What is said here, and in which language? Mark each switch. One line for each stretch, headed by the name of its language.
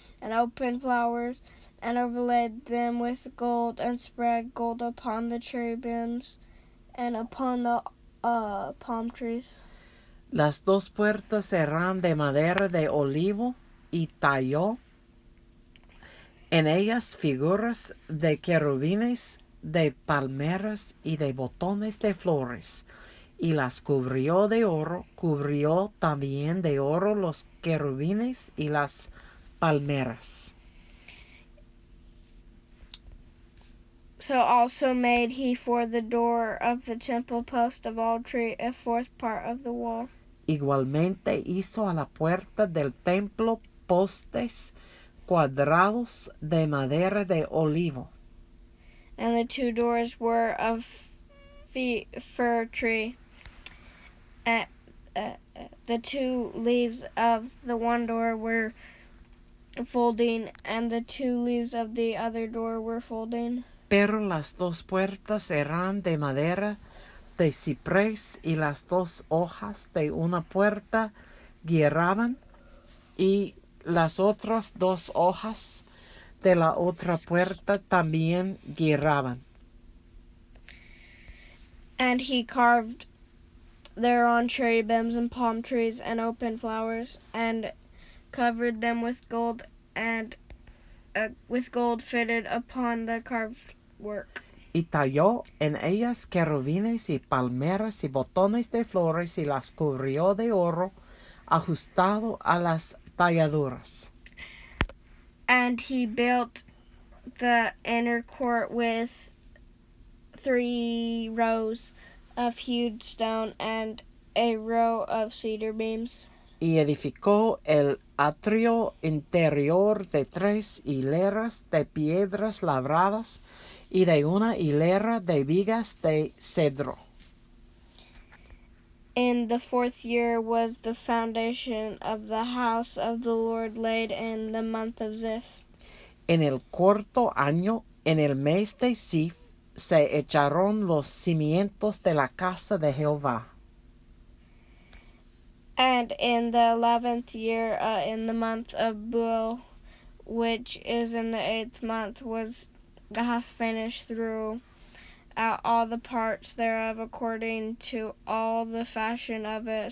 English: and open flowers, and overlaid them with gold, and spread gold upon the cherubims and upon the palm trees.
Spanish: Las dos puertas eran de madera de olivo y talló en ellas figuras de querubines, de palmeras y de botones de flores, y las cubrió de oro, cubrió también de oro los querubines y las palmeras.
English: So also made he for the door of the temple post of all tree, a fourth part of the wall.
Spanish: Igualmente hizo a la puerta del templo postes cuadrados de madera de olivo.
English: And the two doors were of fir tree. The two leaves of the one door were folding, and the two leaves of the other door were folding.
Spanish: Pero las dos puertas eran de madera de ciprés, y las dos hojas de una puerta guiaban, y las otras dos hojas de la otra puerta también guiaban.
English: And he carved thereon cherubims and palm trees and open flowers, and covered them with gold, and with gold fitted upon the carved work.
Spanish: Y talló en ellas querubines y palmeras y botones de flores, y las cubrió de oro ajustado a las talladuras.
English: And he built the inner court with 3 rows of hewed stone and a row of cedar beams.
Spanish: Y edificó el atrio interior de 3 hileras de piedras labradas y de una hilera de vigas de cedro.
English: In the 4th year was the foundation of the house of the Lord laid in the month of Ziph.
Spanish: En el cuarto año, en el mes de Ziph, se echaron los cimientos de la casa de Jehová.
English: And in the 11th year, in the month of Bul, which is in the 8th month, was the house finished through all the parts thereof, according to all the fashion of it.